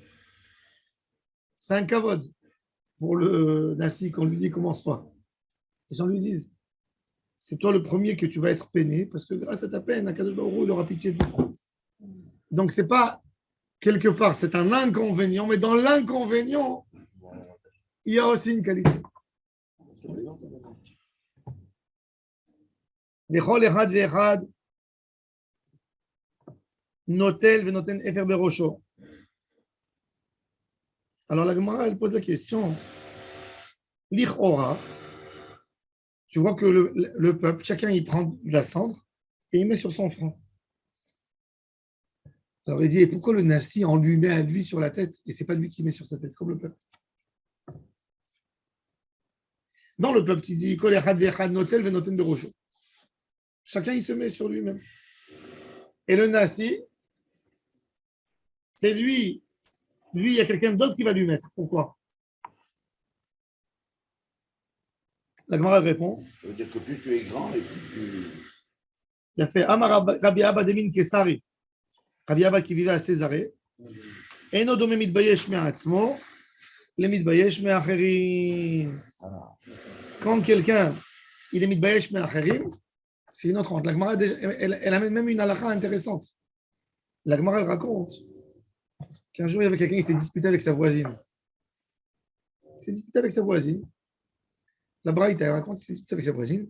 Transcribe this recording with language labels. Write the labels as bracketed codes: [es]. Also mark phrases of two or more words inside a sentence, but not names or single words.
[fr] C'est un kavod pour le Nassi qu'on lui dit commence toi. Les gens lui disent c'est toi le premier que tu vas être peiné parce que grâce à ta peine, [he] הקדוש ברוך הוא, [fr] il aura pitié de toi. Donc c'est pas quelque part, c'est un inconvénient, mais dans l'inconvénient, il y a aussi une qualité. [he] וכל אחד ואחד נוטל ונותן אפר בראשו. [fr] Alors la Gemara, elle pose la question. L'Ichora, tu vois que le peuple, chacun il prend de la cendre et il met sur son front. Alors il dit, et pourquoi le Nassi en lui met à lui sur la tête et c'est pas lui qui met sur sa tête comme le peuple? Dans le peuple, il dit, [he] כל אחד ואחד נוטל ונותן בראשו. [fr] Chacun il se met sur lui-même. Et le Nassi, c'est lui. Lui, il y a quelqu'un d'autre qui va lui mettre. Pourquoi? La Gemara répond. Ça veut dire que plus tu es grand et plus tu. Il a fait [he] אמר רבי אבא דמן קיסרי. [fr] Rabbi Abba qui vivait à Césarée. [he] אינו דומה מתבייש מעצמו למתבייש מאחרים. [fr] Quand quelqu'un il est [he] מתבייש מאחרים, [fr] c'est une autre honte. La Gemara, elle amène même une halakha intéressante. La Gemara, elle raconte qu'un jour, il y avait quelqu'un qui s'est disputé avec sa voisine. Il s'est disputé avec sa voisine. La Braïta, elle raconte qu'il s'est disputé avec sa voisine.